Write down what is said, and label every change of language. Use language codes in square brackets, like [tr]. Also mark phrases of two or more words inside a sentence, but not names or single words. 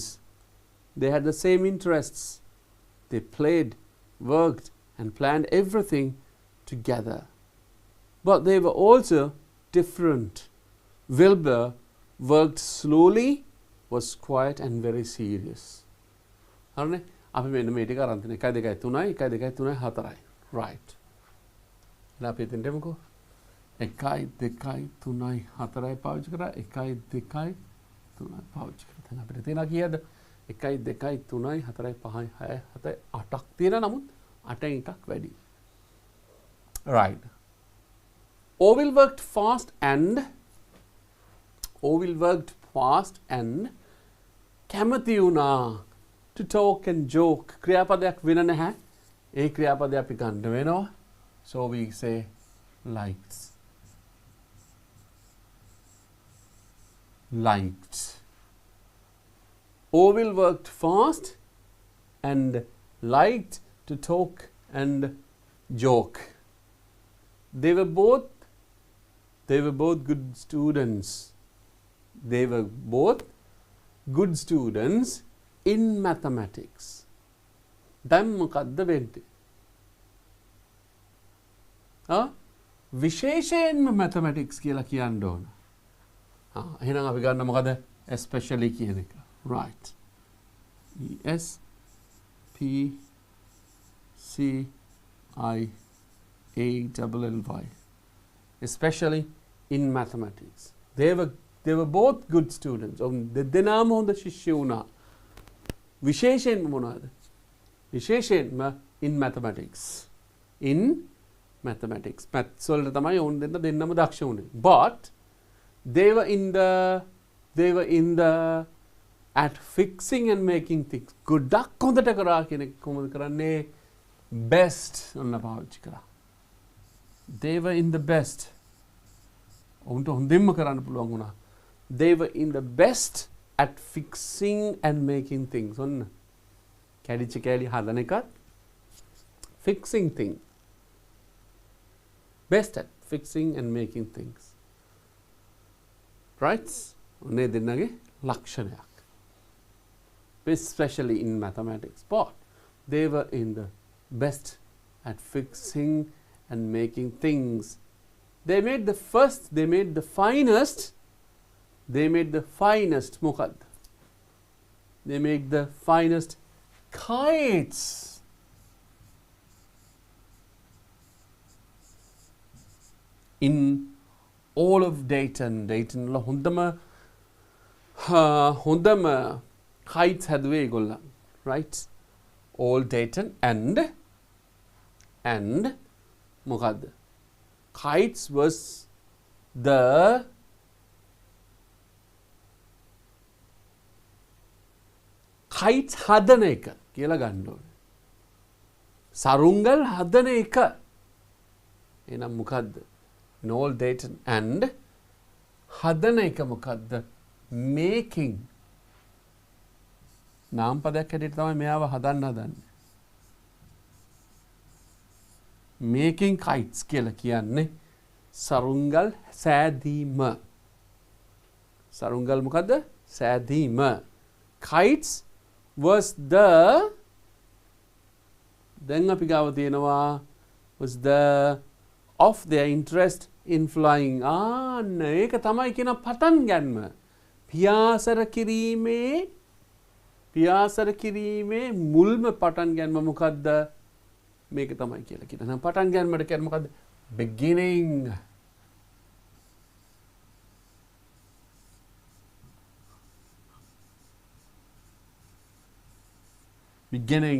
[en] They had the same interests. They played, worked, and planned everything together. But they were also different. Wilbur worked slowly, was quiet, and very serious. [si] හරිනේ අපි මෙන්න මේ ටික අරන් තියෙන 1 2 3 1 2 3 4යි right දැන් අපි එතෙන්ට එමුකෝ 1 2 3 4යි පාවිච්චි කරා 1 2 3 පාවිච්චි කරා දැන් අපිට තියෙනවා කීයද 1 2 3 4 5 6 7 8ක් තියෙනවා නමුත් 8න් එකක් වැඩි right [en] Orville worked fast and [si] කැමති වුණා [en] to talk and joke. [si] ක්‍රියාපදයක් වෙන නැහැ. ඒ ක්‍රියාපදය අපි ගන්න වෙනවා. [en] So we say liked. Liked. Orville worked fast and liked to talk and joke. They were both good students. They were both good students in mathematics. [si] දැන් මොකද්ද වෙන්නේ? විශේෂයෙන්ම mathematics කියලා කියන්න ඕන. එහෙනම් අපි ගන්න මොකද? especially කියන එක. [en] Right. E S P C I A L L Y. Especially in mathematics. They were both good students. [si] දෙදෙනාම හොඳ ශිෂ්‍ය වුණා. විශේෂයෙන්ම මොනවාද? [en] විශේෂයෙන්ම in mathematics. In mathematics. [si] maths වලට තමයි ඕන් දෙන්නම දක්ෂ වුණේ. [en] But they were in the at fixing and making things. [si] ගොඩක් හොඳට කරා කියන එක කොහොමද කරන්නේ? best ඔන්න පාවිච්චි කරා. [en] They were in the best. [si] උන්ට හොඳින්ම කරන්න පුළුවන් වුණා. [en] They were in the best at fixing and making things. [si] ඔන්න කැඩිච්ච කැඩි හදන එකත් [en] fixing thing. Best at fixing and making things. Right? [si] ඔන්නේ දෙන්නගේ ලක්ෂණයක්. [en] Especially in mathematics. But they were in the best at fixing and making things. They made the first, they made the finest, මොකක්ද? They made the finest kites. In all of Dayton. [si] Dayton වල හොඳම kites හැදුවේ ඒගොල්ලන්. [en] Right? All Dayton and මොකක්ද? Kites was the kites [si] හදන එක කියලා ගන්න ඕනේ. සරුංගල් හදන එක. එහෙනම් මොකද්ද? [en] In all Dayton and [si] හදන එක මොකද්ද? [en] Making. [si] නාම පදයක් හැටියට තමයි මෙයාව හදන්නේ. [en] Making kites [si] කියලා කියන්නේ සරුංගල් සෑදීම. සරුංගල් මොකද්ද? සෑදීම. [en] Kites was the [si] දැන් අපි ගාව තියෙනවා [en] was the of their interest in flying. [si] ඒක තමයි කියන පටන් ගන්නම. පියාසර කිරීමේ මුල්ම පටන් ගැනීම මොකද්ද? මේක තමයි කියලා කියන. නම් පටන් ගැනීමට කියන්නේ මොකද්ද? [en] Beginning. Beginning.